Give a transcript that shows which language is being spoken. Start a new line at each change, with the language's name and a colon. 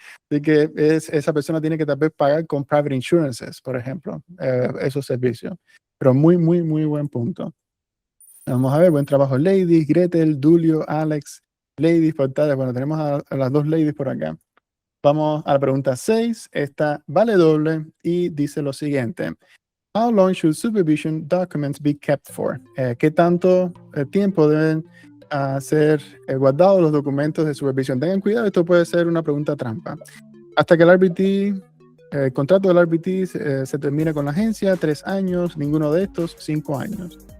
Spanish: Así que esa persona tiene que tal vez pagar con
English: private insurances,
Spanish: por ejemplo, esos servicios. Pero muy buen punto. Vamos a ver, buen trabajo. Ladies, Gretel, Dulio, Alex, Ladies, portales. Bueno, tenemos a las dos ladies por acá. Vamos a la pregunta 6. Esta vale doble y dice lo siguiente.
English: How long should supervision documents be kept for?
Spanish: ¿Qué tanto tiempo deben ser guardados los documentos de supervisión? Tengan cuidado, esto puede ser una pregunta trampa. Hasta que el contrato del RBT se termine con la agencia, 3 años, ninguno de estos, 5 años.